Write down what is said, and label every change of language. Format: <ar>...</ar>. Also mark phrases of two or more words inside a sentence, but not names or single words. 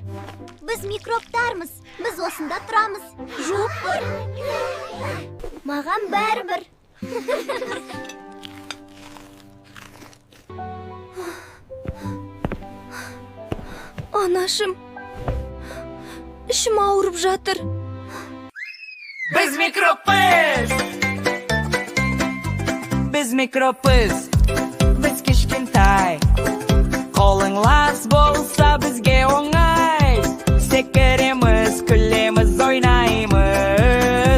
<kk>Біз микробтармыз. Біз осында тұрамыз. Жуып бұр. Маған бәрібір. Анашым, ішім ауырып жатыр.</kk> <uz>Biz mikropuz. Biz mikropuz. Biz kichkintoy. Qo'ling las bo'lsa bizga o'ng'ay. Sekeremiz, kulamiz, o'ynaymiz.</uz>